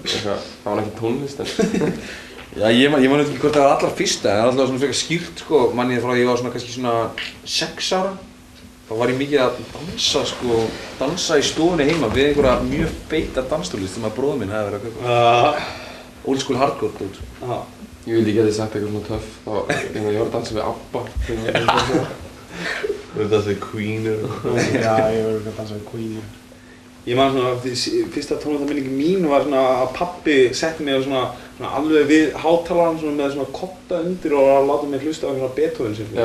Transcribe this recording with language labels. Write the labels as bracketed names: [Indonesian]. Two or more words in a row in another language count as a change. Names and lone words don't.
[Icelandic] Það var ekki tónlist en... Já, ég man ekki hvort það var allra fyrsta, en alltaf svona frekar skýrt sko, manni frá að ég var svona kannski svona 6 ára. Þá var ég mikið að dansa í stofunni heima við einhverja mjög feita dansstólist sem að bróður minn hefði verið að kaupa. [English] Old school hardcore dót. [Icelandic] Ég vildi ekki að þið sagt eitthvað svona töff, ég var að dansa við ABBA. Þú verður að dansa við Queen Já, ég verður að dansa við Queen. Ég man svona, fyrsta tónlistarminningi mín var svona að pabbi setti mig svona alveg við hátalarann svona með svona kotta undir og að láta mig hlusta á svona Beethoven symfóníu.